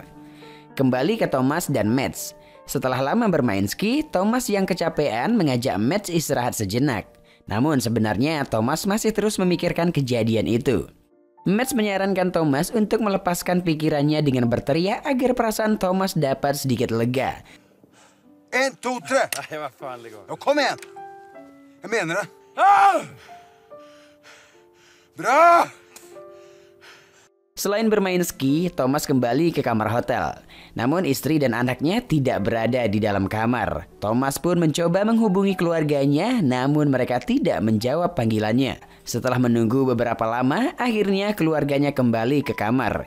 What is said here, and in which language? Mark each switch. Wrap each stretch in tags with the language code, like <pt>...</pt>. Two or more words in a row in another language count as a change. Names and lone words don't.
<id>Kembali ke Thomas dan Mads. Setelah lama bermain ski, Thomas yang kecapean mengajak Mads istirahat sejenak. Namun sebenarnya Thomas masih terus memikirkan kejadian itu. Mads menyarankan Thomas untuk melepaskan pikirannya dengan berteriak agar perasaan Thomas dapat sedikit lega. 1, 2, 3.</id> <sv>Nej, vad fan, lägg av. Ja, kom igen. Jag menar det. Ah! Bra!</sv> <id>Selain bermain ski, Thomas kembali ke kamar hotel. Namun istri dan anaknya tidak berada di dalam kamar. Thomas pun mencoba menghubungi keluarganya, namun mereka tidak menjawab panggilannya. Setelah menunggu beberapa lama, akhirnya keluarganya kembali ke kamar.</id>